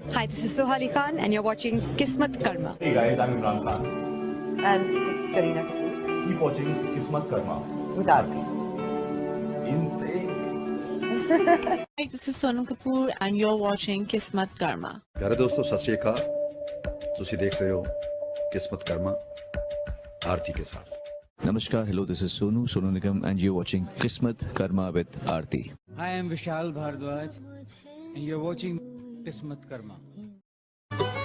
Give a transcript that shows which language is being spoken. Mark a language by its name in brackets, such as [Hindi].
[English] Hi, this is Sohali Khan and you're watching Kismatkarma. Hey guys, I'm Imran Khan. And this is Kareena Kapoor. Keep watching Kismatkarma With Arti. Insane. Hi, this is Sonam Kapoor and you're watching Kismatkarma. [Hindi] प्यारे दोस्तों सत श्री अकाल, तुसी देख रहे हो किस्मतकर्मा आरती के साथ। [English] Namaskar, hello, this is Sonu Nigam and you're watching Kismatkarma with Arti. Hi, I am Vishal Bhardwaj and you're watching Kismatkarma.